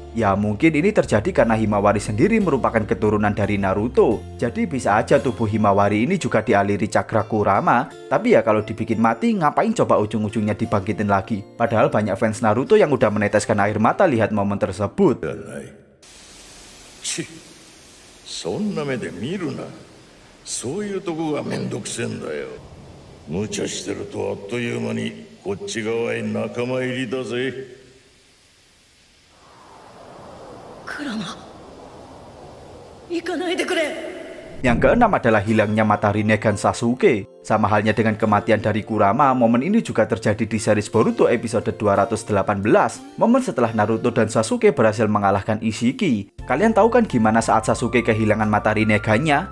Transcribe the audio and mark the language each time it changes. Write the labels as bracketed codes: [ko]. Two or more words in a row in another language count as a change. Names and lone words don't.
[id] Ya mungkin ini terjadi karena Himawari sendiri merupakan keturunan dari Naruto. Jadi bisa aja tubuh Himawari ini juga dialiri cakra Kurama. Tapi ya kalau dibikin mati, ngapain coba ujung-ujungnya dibangkitin lagi? Padahal banyak fans Naruto yang udah meneteskan air mata lihat momen tersebut. [ja] そんな目で見るな。そういうとこがめんどくせえんだよ。無茶してるとあっという間にこっち側へ仲間入りだぜ。クラマ、行かないでくれ。 [id] Yang keenam adalah hilangnya mata Rinnegan Sasuke. Sama halnya dengan kematian dari Kurama, momen ini juga terjadi di series Boruto episode 218. Momen setelah Naruto dan Sasuke berhasil mengalahkan Ishiki. Kalian tahu kan gimana saat Sasuke kehilangan mata Rinnegan-nya?